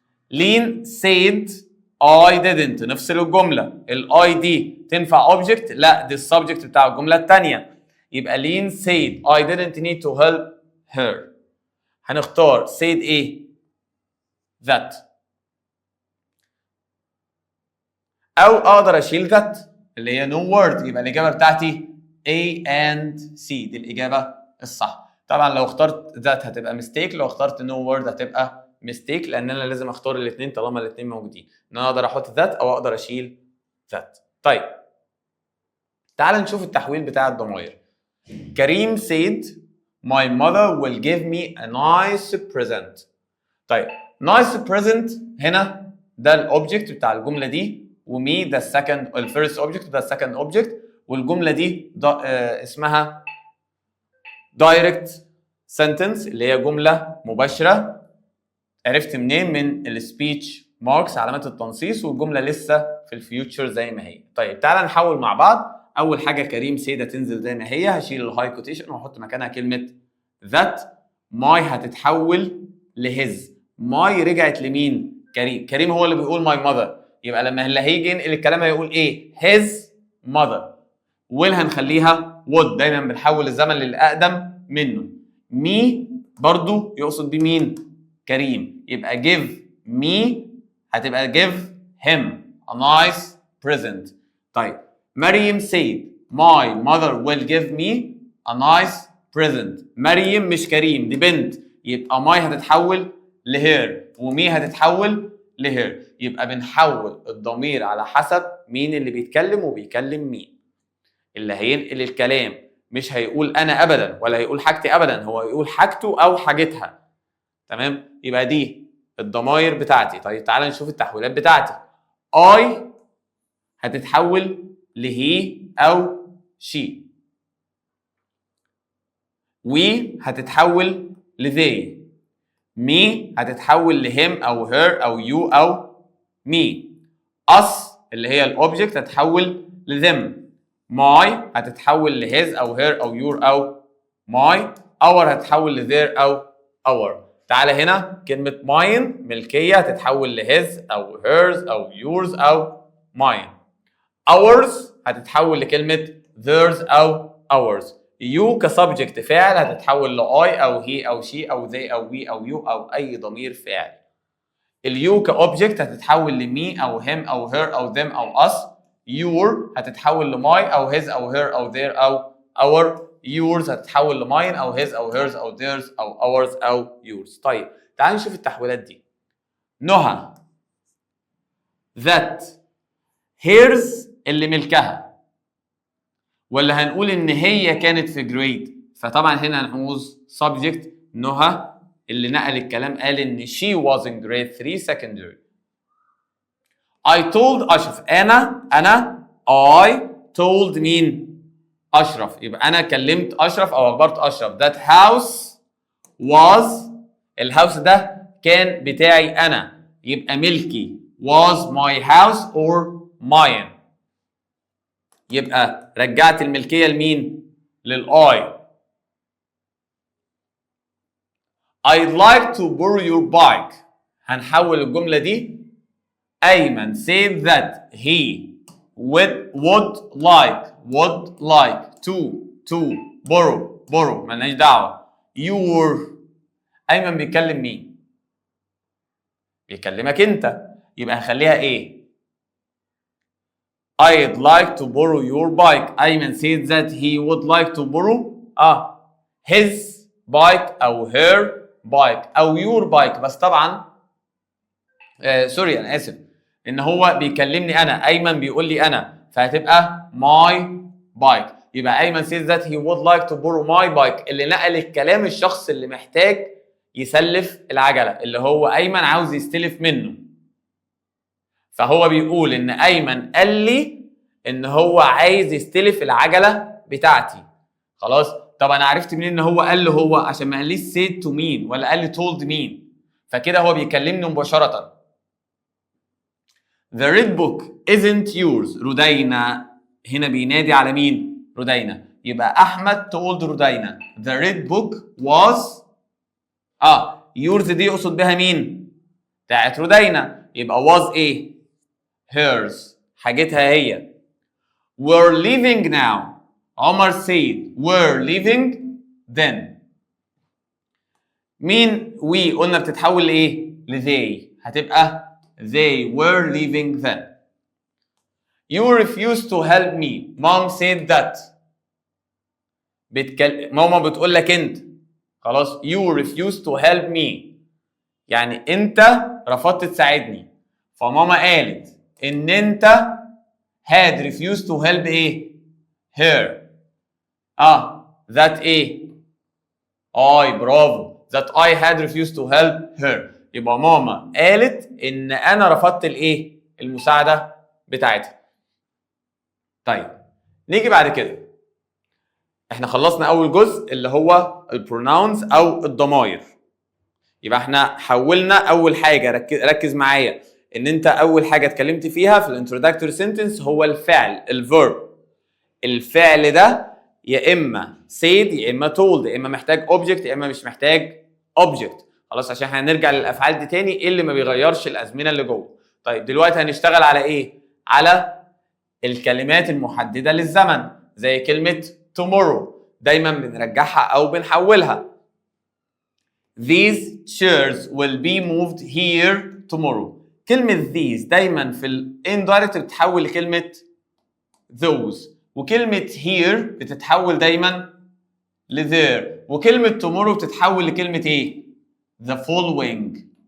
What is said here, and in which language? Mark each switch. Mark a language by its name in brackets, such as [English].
[English] لين said I didn't، [Arabic] نفصل الجملة. [English] I [Arabic] دي تنفع object؟ لا دي السبجكت بتاع الجملة الثانية. [English] يبقى لين said I didn't need to help her. [Arabic] هنختار [English] said [Arabic] ايه؟ that. أو أقدر أشيل that اللي هي no word، يبقى الإجابة بتاعتي [English] A and C [Arabic] دي الإجابة الصح. طبعا لو اخترت that هتبقى [English] mistake، [Arabic] لو اخترت no word هتبقى mistake، لأن أنا لازم أختار الاثنين طالما الاثنين موجودين، إن أنا أقدر أحط that أو أقدر أشيل that. طيب تعال نشوف التحويل بتاع الضمائر. [English] كريم said my mother will give me a nice present. [Arabic] طيب nice present هنا ده الأوبجكت بتاع الجملة دي، ومي ده الفيرست اوبجكت ده السكند اوبجكت، والجمله دي اسمها دايركت سنتنس اللي هي جمله مباشره. عرفت منين؟ من السبيتش ماركس علامات التنصيص، والجمله لسه في الفيوتشر زي ما هي. طيب تعالى نحول مع بعض. اول حاجه كريم سيده تنزل زي ما هي، هشيل الهاي كوتيشن واحط مكانها كلمه ذات. ماي هتتحول لهز. ماي رجعت لمين؟ كريم هو اللي بيقول ماي ماذر، يبقى لما اللي هيجي ينقل الكلام هيقول ايه؟ [English] his mother. [Arabic] will هنخليها [English] would، [Arabic] دايما بنحول الزمن للأقدم منه. [English] me [Arabic] برضو يقصد بيه مين؟ [English] كريم، يبقى give me هتبقى give him a nice present. [Arabic] طيب [English] مريم said my mother will give me a nice present. [Arabic] مريم مش كريم، دي بنت، يبقى my هتتحول لهير ومي هتتحول لهير. يبقى بنحول الضمير على حسب مين اللي بيتكلم وبيكلم مين. اللي هينقل الكلام مش هيقول انا ابدا ولا هيقول حاجتي ابدا، هو يقول حاجته او حاجتها. تمام؟ يبقى دي الضمائر بتاعتي. طيب تعالى نشوف التحويلات بتاعتي. I هتتحول لهي او she. we هتتحول ل they. [English] me [Arabic] هتتحول ل him أو her أو you أو me. us اللي هي الأوبجكت هتتحول ل them. my هتتحول ل his أو her أو your أو my. our هتتحول ل their أو our. تعالى هنا كلمة mine ملكية هتتحول ل his أو hers أو yours أو mine. ours هتتحول لكلمة theirs أو ours. [English] you [Arabic] كسبجكت فاعل هتتحول ل I أو he أو she أو they أو we أو you أو أي ضمير فاعل. اليو كأوبجكت هتتحول لمي أو him أو her أو them أو us. your هتتحول لماي أو his أو her أو their أو our. yours هتتحول لماين أو his أو hers أو theirs أو ours أو yours. طيب تعال نشوف التحويلات دي. نهى that hers اللي ملكها، ولا هنقول ان هي كانت في جريد؟ فطبعا هنا هنعوز subject نهى اللي نقل الكلام قال ان [English] she was in grade 3 secondary. [Arabic] I told أشرف أنا I told مين؟ أشرف. يبقى أنا كلمت أشرف أو أخبرت أشرف that house was الهاوس ده كان بتاعي أنا، يبقى ملكي [English] was my house or mine. [Arabic] يبقى رجعت الملكية لمين؟ للI. [English] I'd like to borrow your bike. [Arabic] هنحول الجملة دي [English] أيمن said that he would like to borrow مالناش دعوة. [Arabic] your أيمن بيكلم مين؟ بيكلمك أنت، يبقى هنخليها إيه؟ [English] I'd like to borrow your bike. أيمن said that he would like to borrow his bike أو her bike أو your bike. [Arabic] بس طبعا سوري أنا آسف، إن هو بيكلمني أنا، أيمن بيقول لي أنا، فهتبقى my bike. [English] يبقى أيمن says that he would like to borrow my bike. [Arabic] اللي نقل الكلام الشخص اللي محتاج يسلف العجلة، اللي هو أيمن عاوز يستلف منه. فهو بيقول إن أيمن قال لي إن هو عايز يستلف العجلة بتاعتي. خلاص؟ طب أنا عرفت منين إن هو قال له هو؟ عشان ما قاليش [English] said to [Arabic] مين ولا قال لي told مين. فكده هو بيكلمني مباشرة. [English] The red book isn't yours. [Arabic] رودينا هنا بينادي على مين؟ رودينا. يبقى أحمد [English] told [Arabic] رودينا [English] the red book was yours [Arabic] دي يقصد بها مين؟ بتاعت رودينا. يبقى [English] was [Arabic] إيه؟ hers حاجتها هي. [English] We're leaving now. [Arabic] عمر [English] said we're leaving then. [Arabic] مين we قلنا بتتحول لإيه؟ لthey. [English] هتبقى they were leaving then. You refused to help me. Mom said that. [Arabic] ماما بتقول لك انت. خلاص [English] you refused to help me [Arabic] يعني انت رفضت تساعدني. فماما قالت ان انت [English] had refused to help [Arabic] ايه؟ her. that ايه؟ برافو. [English] that I had refused to help her. [Arabic] يبقى ماما قالت ان انا رفضت الايه؟ المساعده بتاعتها. طيب نيجي بعد كده. احنا خلصنا اول جزء اللي هو البروناونز او الضمائر. يبقى احنا حولنا اول حاجه، ركز معايا ان انت اول حاجه اتكلمت فيها في الانتروداكتوري سنتنس هو الفعل الفيرب. الفعل ده يا اما [English] said [Arabic] يا اما told، يا اما محتاج object يا اما مش محتاج object. خلاص عشان هنرجع للافعال دي تاني ايه اللي ما بيغيرش الازمنه اللي جوه. طيب دلوقتي هنشتغل على ايه؟ على الكلمات المحدده للزمن زي كلمه [English] tomorrow [Arabic] دايما بنرجعها او بنحولها. [English] These chairs will be moved here tomorrow. [Arabic] كلمه these دايما في الاندايركت بتتحول لكلمه those، وكلمه here بتتحول دايما ل there، وكلمه tomorrow بتتحول لكلمه ايه؟ [English] the following.